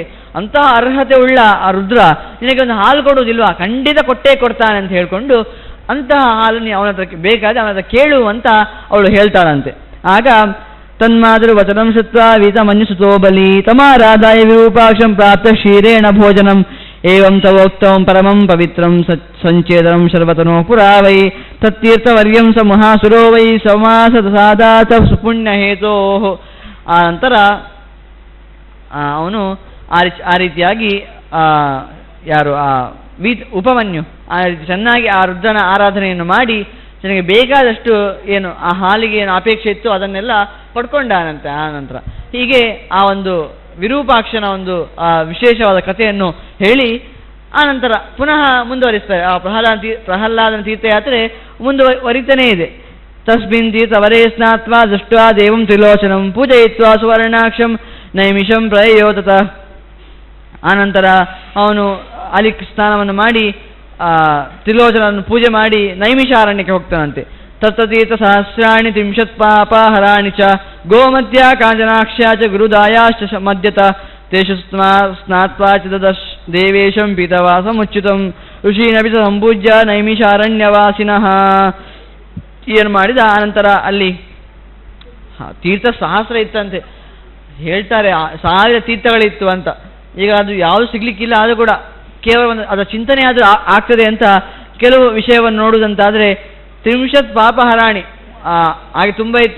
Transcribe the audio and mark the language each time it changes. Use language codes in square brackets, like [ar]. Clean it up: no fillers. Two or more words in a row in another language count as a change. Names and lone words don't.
[kn] ಅಂತಹ ಅರ್ಹತೆ ಉಳ್ಳ ಆ ರುದ್ರ ನಿನಗೆ ಒಂದು ಹಾಲು ಕೊಡುವುದಿಲ್ವಾ? ಖಂಡಿತ ಕೊಟ್ಟೇ ಕೊಡ್ತಾನೆ ಅಂತ ಹೇಳ್ಕೊಂಡು ಅಂತಹ ಹಾಲು ನೀ ಅವನ ಹತ್ರ ಬೇಕಾದ್ರೆ ಅವನ ಹತ್ರ ಕೇಳು ಅಂತ ಅವಳು ಹೇಳ್ತಾಳಂತೆ. [sa] ಆಗ ತನ್ಮಾತೃ ವಚನಂ ಶುತ್ವಾ ವೀತ ಮಂಜುಸುತೋ ಬಲಿ ತಮಾರಾಧಾಯ ವಿರೂಪಾಕ್ಷಂ ಪ್ರಾಪ್ತ ಕ್ಷೀರೇಣ ಭೋಜನಂ ಏವಂ ತವೋಕ್ತಂ ಪರಮಂ ಪವಿತ್ರಂ ಸಂಚೇತನಂ ಶರ್ವತನೋ ಪುರಾ ವೈ ತತ್ತೀರ್ಥವರ್ಯಂ ಸ ಮಹಾಸುರೋ ವೈ ಸಮಾಸ ಸಾದಾತ ಸುಪುಣ್ಯ ಹೇತೋ. [kn] ಆ ನಂತರ ಅವನು ಆ ರೀತಿಯಾಗಿ ಯಾರು ಉಪಮನ್ಯು ಆ ರೀತಿ ಚೆನ್ನಾಗಿ ಆ ರುದ್ರನ ಆರಾಧನೆಯನ್ನು ಮಾಡಿ ನನಗೆ ಬೇಕಾದಷ್ಟು ಏನು ಆ ಹಾಲಿಗೆ ಏನು ಅಪೇಕ್ಷೆ ಇತ್ತು ಅದನ್ನೆಲ್ಲ ಪಡ್ಕೊಂಡಾನಂತೆ. ಆ ನಂತರ ಹೀಗೆ ಆ ಒಂದು ವಿರೂಪಾಕ್ಷನ ಒಂದು ವಿಶೇಷವಾದ ಕಥೆಯನ್ನು ಹೇಳಿ ಆ ನಂತರ ಪುನಃ ಮುಂದುವರಿಸ್ತಾರೆ. ಆ ಪ್ರಹ್ಲಾದನ ತೀರ್ಥಯಾತ್ರೆ ಮುಂದುವರಿತಾನೇ ಇದೆ. [sa] ತಸ್ಮಿನ್ ತೀರ್ಥವರೇ ಸ್ನಾತ್ವಾ ದೃಷ್ಟ್ವಾ ದೇವಂ ತ್ರಿಲೋಚನಂ ಪೂಜಯಿತ್ವಾ ಸುವರ್ಣಾಕ್ಷಂ ನೈಮಿಷಂ ಪ್ರಯಯೋ ತತಃ. [kn] ಆನಂತರ ಅವನು ಅಲ್ಲಿ ಸ್ನಾನವನ್ನು ಮಾಡಿ ತ್ರಿಲೋಚನನ್ನು ಪೂಜೆ ಮಾಡಿ ನೈಮಿಷಾರಣ್ಯಕ್ಕೆ ಹೋಗ್ತಾನಂತೆ. [sa] ತತ್ತತೀರ್ಥ ಸಹಸ್ರಾಣಿ ತ್ರಿಂಶತ್ ಪಾಪಹರಾಣಿ ಚ ಗೋಮಧ್ಯ ಕಾಂಚನಾಕ್ಷ್ಯ ಚ ಗುರುದಾಯಾಶ್ಚ ಮಧ್ಯತ ತೇಷು ಸ್ನಾತ್ವಾ ಚ ದದಶ್ ದೇವೇಶಂ ಪೀತವಾಸಮುಚ್ಯುತಂ ಋಷೀನಪಿ ಸಂಪೂಜ್ಯ ನೈಮಿಷಾರಣ್ಯವಾಸಿನಃ. [kn] ಏನು ಮಾಡಿದ ಆನಂತರ ಅಲ್ಲಿ ತೀರ್ಥ ಸಹಸ್ರ ಇತ್ತಂತೆ. ಹೇಳ್ತಾರೆ 1000 ತೀರ್ಥಗಳಿತ್ತು ಅಂತ. ಈಗ ಅದು ಯಾವುದು ಸಿಗ್ಲಿಕ್ಕಿಲ್ಲ, ಆದರೂ ಕೂಡ ಕೇವಲ ಒಂದು ಅದರ ಚಿಂತನೆ ಆದರೂ ಆಗ್ತದೆ ಅಂತ ಕೆಲವು ವಿಷಯವನ್ನು ನೋಡುವುದಂತಾದರೆ 30 ಪಾಪಹರಾಣಿ ಹಾಗೆ ತುಂಬ ಇತ್ತು.